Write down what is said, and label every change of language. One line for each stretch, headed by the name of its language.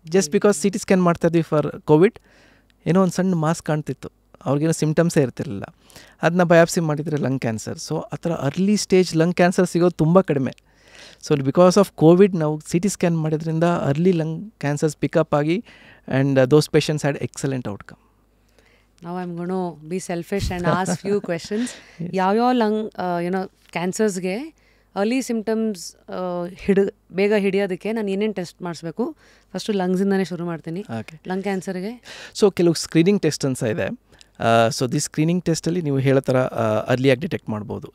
English: just because
Kannada: CT scan ಮಾಡ್ತಾಯಿದ್ವಿ
English: for Covid,
Kannada: ಏನೋ ಒಂದು ಸಣ್ಣ ಮಾಸ್ ಕಾಣ್ತಿತ್ತು, ಅವ್ರಿಗೇನೋ ಸಿಮ್ಟಮ್ಸೇ ಇರ್ತಿರಲಿಲ್ಲ. ಅದನ್ನ ಬಯಾಪ್ಸಿ ಮಾಡಿದರೆ ಲಂಗ್ ಕ್ಯಾನ್ಸರ್. ಸೊ ಆ ಥರ ಅರ್ಲಿ ಸ್ಟೇಜ್ ಲಂಗ್ ಕ್ಯಾನ್ಸರ್ ಸಿಗೋದು ತುಂಬ ಕಡಿಮೆ.
English: so because of Covid
Kannada: ನಾವು CT ಸ್ಕ್ಯಾನ್ ಮಾಡೋದ್ರಿಂದ ಅರ್ಲಿ ಲಂಗ್ ಕ್ಯಾನ್ಸರ್ಸ್ ಪಿಕಪ್ ಆಗಿ
English: And those patients had excellent outcome. Now I'm going to be selfish and ask few questions.
Kannada: ಯಾವ lung ಕ್ಯಾನ್ಸರ್ಸ್ಗೆ early symptoms ಬೇಗ ಹಿಡಿಯೋದಕ್ಕೆ ನಾನು ಏನೇನು ಟೆಸ್ಟ್ ಮಾಡಿಸ್ಬೇಕು? ಫಸ್ಟು ಲಂಗ್ಸಿಂದನೇ ಶುರು ಮಾಡ್ತೀನಿ. ಲಂಗ್ ಕ್ಯಾನ್ಸರ್ಗೆ ಸೊ ಕೆಲವು ಸ್ಕ್ರೀನಿಂಗ್ ಟೆಸ್ಟ್ ಅಂತ ಇದೆ. ಸೊ ದಿ ಸ್ಕ್ರೀನಿಂಗ್ ಟೆಸ್ಟಲ್ಲಿ ನೀವು ಹೇಳೋ ಥರ ಅರ್ಲಿಯಾಗಿ ಡಿಟೆಕ್ಟ್ ಮಾಡ್ಬೋದು.